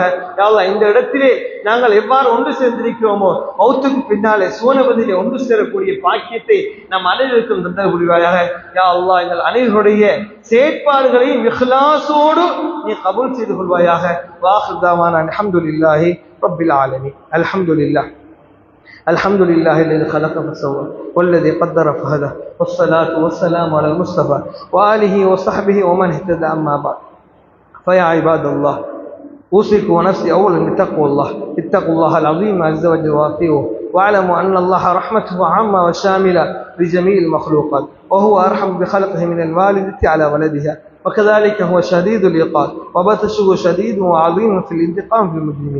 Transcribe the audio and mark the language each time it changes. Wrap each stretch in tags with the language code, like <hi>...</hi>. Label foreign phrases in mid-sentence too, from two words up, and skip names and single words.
<ta>யா அல்லாஹ் இந்த இடத்திலே நாங்கள் எவ்வாறு ஒன்று சேர்ந்திருக்கிறோமோ மௌத்துக்கு பின்னாலே சுவனபதியிலே ஒன்று சேரக்கூடிய பாக்கியத்தை நம் அனைவருக்கும் தந்தல் புரிவாயாக. யா அல்லாஹ் எங்கள் அனைவருடைய செயற்பாடுகளையும் இஹ்லாஸோடு நீ கபூல் செய்து கொள்வாயாக.</ta> <ar>وآخر دعوانا الحمد لله رب العالمين. الحمد لله الذي خلق فسوى والذي قدر فهدى والصلاة والسلام على المصطفى وآله وصحبه ومن اهتدى. أما بعد فيا عباد الله أوصيكم ونفسي أولا بتقوى الله. اتقوا الله العظيم عز وجل وأطيعوه واعلموا أن الله رحمته عامة وشاملة لجميع المخلوقات، وهو أرحم بخلقه من الوالدة على ولدها، وكذلك هو شديد العقاب وبطشه شديد وعظيم في الانتقام في المجرمين.</ar>